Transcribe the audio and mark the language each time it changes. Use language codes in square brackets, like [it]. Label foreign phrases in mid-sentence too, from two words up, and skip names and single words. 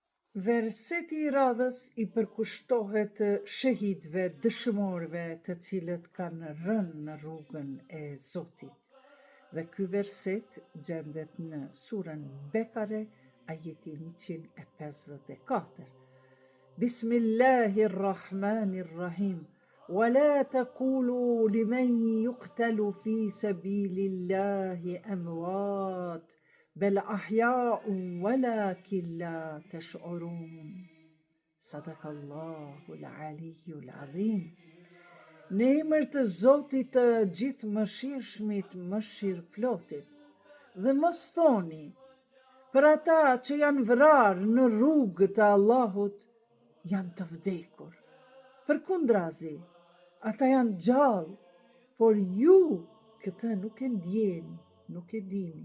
[sq] Verseti i radhës i përkushtohet shahidëve, dëshmorëve të cilët kanë rënë në rrugën e Zotit. Dhe ky verset gjendet në surën Bekare, ajeti 154. [ar] Bismillahirrahmanirrahim. ولا تقولوا لمن يقتل في سبيل الله أموات بل أحياء ولكن لا تشعرون. صدق الله العلي العظيم. [sq] Në emër të Zotit të gjithë mëshirshmit, mëshirëplotit, dhe mos thoni për ata që janë vrarë në rrugë të Allahut, janë të vdekur. Përkundrazi, ata janë gjallë, por ju këtë nuk e ndjeni, nuk e dini.